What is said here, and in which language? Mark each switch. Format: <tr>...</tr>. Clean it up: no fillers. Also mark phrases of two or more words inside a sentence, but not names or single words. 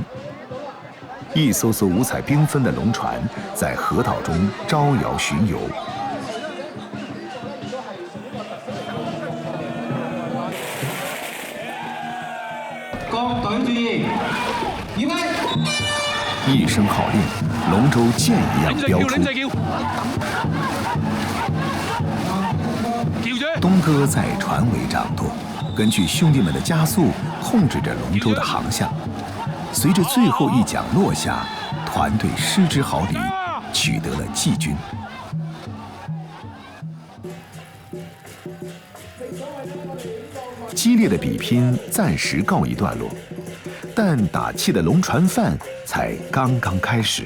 <zh>一艘艘五彩繽紛的龍船在河道中招搖巡遊。各隊注意，預備！一聲號令，龍舟箭一樣飆出。東哥在船尾掌舵，根據兄弟們的加速控制着龙舟的航向。随着最后一桨落下，团队失之毫厘，取得了季军。激烈的比拼暂时告一段落，但打气的龙船饭才刚刚开始。</zh>